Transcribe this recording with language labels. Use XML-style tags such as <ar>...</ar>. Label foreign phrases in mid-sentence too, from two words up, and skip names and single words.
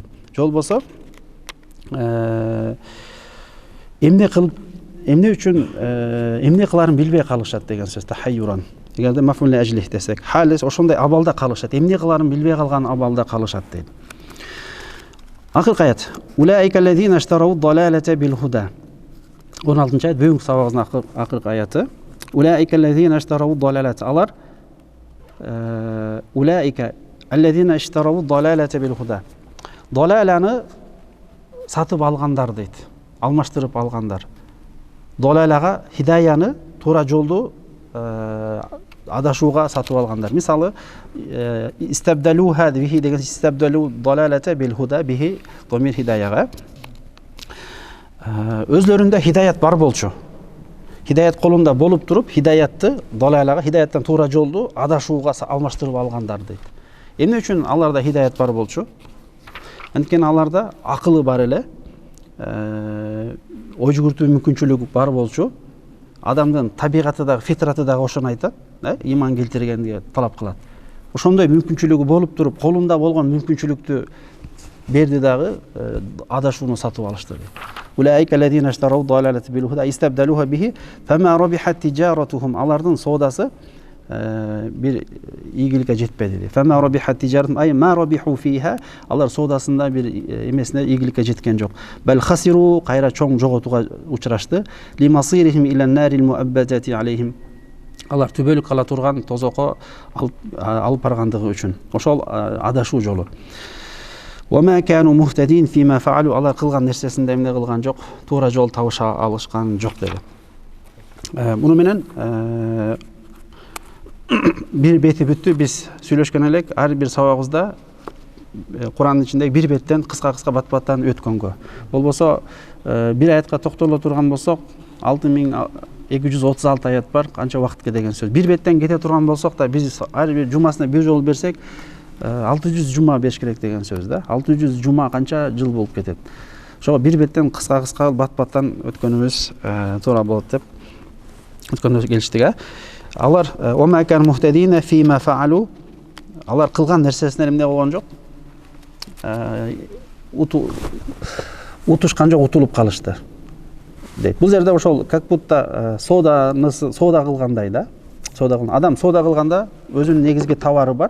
<ky>Жол болсо эмне үчүн эмне кыларын билбей калышат деген сөз тахайюран. Эгерде</ky> <ar>مفعول لأجله</ar> <ky>десек, халес ошондой абалда калышат, эмне кыларын билбей калган абалда калышат дейт. Акыркы аят.</ky> <ar>أولئك الذين اشتروا الضلالة بالهدى.</ar> <ky>16-аят бүгүнкү сабагыбыздын акыркы аяты.</ky> <ar>أولئك الذين اشتروا الضلالة. Алар أولئك الذين اشتروا الضلالة بالهدى.</ar> <ky>Далаланы сатып алгандар дейт. Алмаштырып алгандар. Далалага хидаяны, туура жолду адашууга сатып алгандар. Мисалы,</ky> <ar>استبدلوها به</ar> <ky>деген</ky> <ar>استبدلوا الضلالة بالهدى به</ar> <ky>домир хидаяга. Өзлөрүндө хидаят бар болчу. Хидаят колунда болуп туруп, хидаятты далалага, хидаяттан туура жолду адашууга алмаштырып алгандар дейт. Эмне үчүн аларда хидаят бар болчу? Анткени аларда акылы бар эле, ой жүгүртүү мүмкүнчүлүгү бар болчу. Адамдын табигаты дагы, фитраты дагы ошону айтат, иман келтиргенге талап кылат. Ошондой мүмкүнчүлүгү болуп туруп, колунда болгон мүмкүнчүлүктү берди дагы адашууну сатып алышты.</ky> <ar>أولئك الذين اشتروا الضلالة بالهدى استبدلوها به فما ربحت تجارتهم.</ar> <ky>Алардын соодасы бир ийгиликке жетпеди.</ky> <ar>فما ربحت تجارتهم أي ما ربحوا فيها.</ar> <ky>Алар соодасында бир эмесине ийгиликке жеткен жок.</ky> <ar>بل خسروا</ar> <ky>кайра чоң жоготууга учурашты.</ky> <ar>لمصيرهم إلى النار المؤبدة عليهم.</ar> <ky>Алар түбөлүк кала турган тозокко алып баргандыгы үчүн. Ошол адашуу жолу.</ky> <ar>وما كانوا مهتدين فيما فعلوا.</ar> <ky>Алар кылган нерсесинде эмне кылган жок, туура жол табыша алышкан жок деди. Муну менен бир бети бүттү. Биз сүйлөшкөн элек, ар бир сабагыбызда Курандын ичиндеги бир беттен кыска-кыска бат-баттан өткөнгө. Болбосо бир аятка токтоло турган болсок, 6236 аят бар, канча убакытка деген сөз. Бир беттен кете турган болсок да, биз ар бир жумасына бир жол берсек, 600 жума бериш керек деген сөз да. 600 жума канча жыл болуп кетет. Ошого бир беттен кыска-кыска бат-баттан өткөнүбүз туура болот деп өткөндө келиштик.</ky> <ar>Алар وما كانوا مهتدين فيما فعلوا.</ar> <ky>Алар кылган нерсесинен эмне болгон жок? Утушкан жок, утулуп калышты дейт. Бул жерде ошол</ky> <ru>как будто</ru> <ky>соода кылгандай да. Адам соода кылганда өзүнүн негизги товары бар.</ky>